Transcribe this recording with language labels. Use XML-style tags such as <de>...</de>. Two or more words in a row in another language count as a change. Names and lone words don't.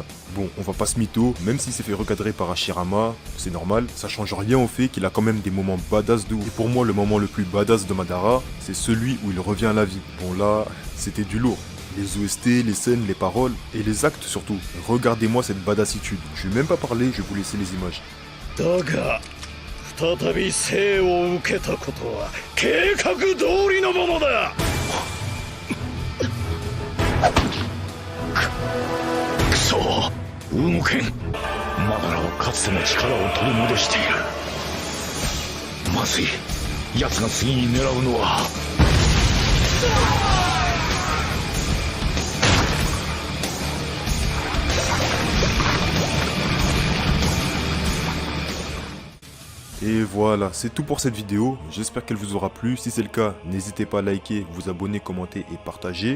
<fr>Bon, on va pas se mytho, même s'il s'est fait recadrer par Hashirama, c'est normal, ça change rien au fait qu'il a quand même des moments badass de ouf. Et pour moi, le moment le plus badass de Madara, c'est celui où il revient à la vie. Bon là, c'était du lourd. Les OST, les scènes, les paroles, et les actes surtout. Regardez-moi cette badassitude. Je vais même pas parler, je vais vous laisser les images.</fr> <ja>再び生を受けたことは計画通りのものだ。くそ動けん。マダラはかつての力を取り戻している。まずい。奴が次に狙うのは</ja> <fr>Et voilà, c'est tout pour cette vidéo, j'espère qu'elle vous aura plu, si c'est le cas, n'hésitez pas à liker, vous abonner, commenter et partager.</fr>